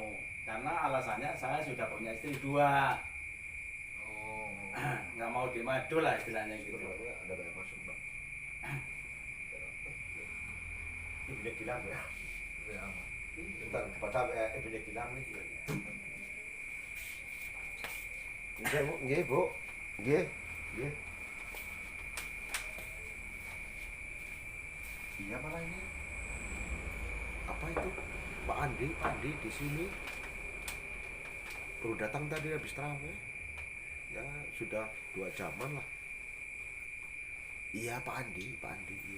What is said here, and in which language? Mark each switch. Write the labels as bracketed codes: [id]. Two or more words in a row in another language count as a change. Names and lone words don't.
[id] Karena alasannya saya sudah punya istri 2. Oh. Nggak mau dimadu lah istilahnya gitu. Ada banyak masuk Pak. Ibunya Gilang ya. Ya. Bentar, kepada Ibunya Gilang nih. [jv] Nggih Bu, nggih Bu. Nggih. Nggih. [id] Iya malah ini. Apa itu? Pak Andi di sini. Baru datang tadi habis terawih. Ya sudah 2 jaman lah. Iya Pak Andi iya.